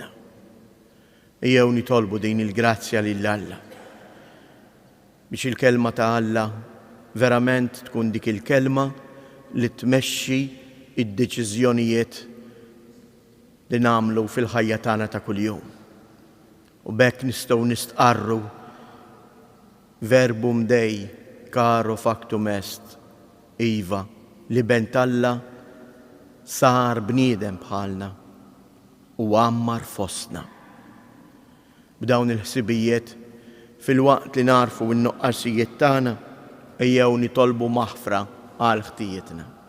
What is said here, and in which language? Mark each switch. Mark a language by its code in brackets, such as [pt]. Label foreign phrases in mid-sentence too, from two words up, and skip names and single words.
[mt] Ejjew nitolbu din il-grazzja lil Alla biex il-kelma ta' Alla verament tkun dik il-kelma li tmexxi id-deċiżjonijiet li nagħmlu fil-ħajja tagħna ta' kuljum. U bekk nistgħu nistqarru [la] verbum Dei caro factum est, [mt] iva, li bent Alla sar bniedem bħalna u għammar fostna. B'dawn il-ħsibijiet fil-waqt li narfu n-nuqqasijiet tagħna ejjew nitolbu maħfra għal ħtijietna.